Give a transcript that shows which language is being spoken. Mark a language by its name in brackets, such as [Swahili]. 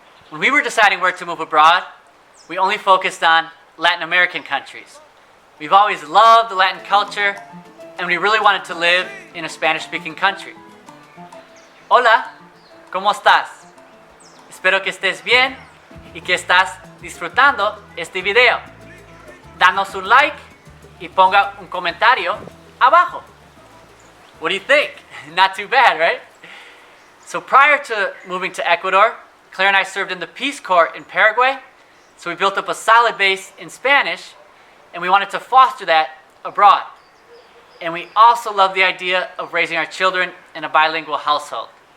[English] When we were deciding where to move abroad, we only focused on Latin American countries. We've always loved the Latin culture, and we really wanted to live in a Spanish-speaking country. [Spanish] Hola, ¿cómo estás? Espero que estés bien y que estás disfrutando este video. Danos un like y ponga un comentario abajo. [English] What do you think? Not too bad, right? So prior to moving to Ecuador, Claire and I served in the Peace Corps in Paraguay, so we built up a solid base in Spanish, and we wanted to foster that abroad. And we also love the idea of raising our children in a bilingual household.